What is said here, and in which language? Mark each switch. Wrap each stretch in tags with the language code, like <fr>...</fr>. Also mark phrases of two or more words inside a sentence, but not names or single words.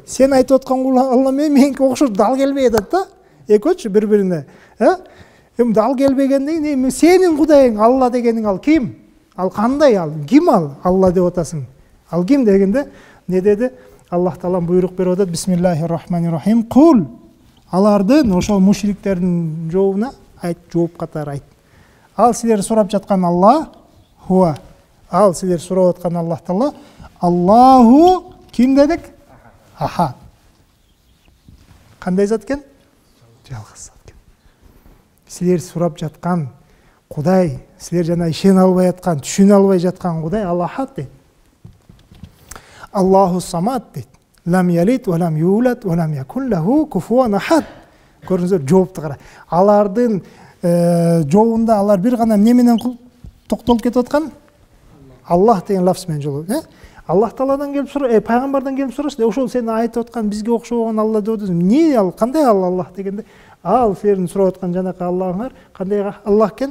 <ky>Сен айтып аткан Аллах меники окшош дал келбей атат да. Экөөчү бири-бирине. Дал келбегенден кийин сенин Кудайың Алла дегениң ал ким? Ал кандай ал? Ким ал? Алла деп атасың. Ал ким дегенде не деди? Аллах Таала буйрук берип атат:</ky> <ar>بسم الله الرحمن الرحيم.</ar> <ky>Кул. Алардын ошол мушриктердин жообуна айт, жооп катары айт. Ал силер сурап жаткан Алла хуа. Ал силер сурап аткан Аллах Таала Аллаху ким дедик? Ахад. Кандай зат экен? Жалгыз зат экен. Силер сурап жаткан Кудай, силер жана ишене албай аткан, түшүнө албай жаткан Кудай ал Ахад дейт.</ky> <ar>الله الصمد дейт. لم يلد ولم يولد ولم يكن له كفوا أحد.</ar> <ky>Көрүңүздөр, жоопту кара. Алардын жообунда алар бир гана эмне менен токтолуп кетип аткан? Аллах деген лафз менен жолу. Аллах Тааладан келип сурап, пайгамбардан келип сурашты. Ошол сен айтып аткан бизге окшогон Алла деп атасың. Эмне ал? Кандай ал Аллах дегенде? Ал силердин сурап аткан жанакы Аллахыңар кандай Аллах экен?</ky>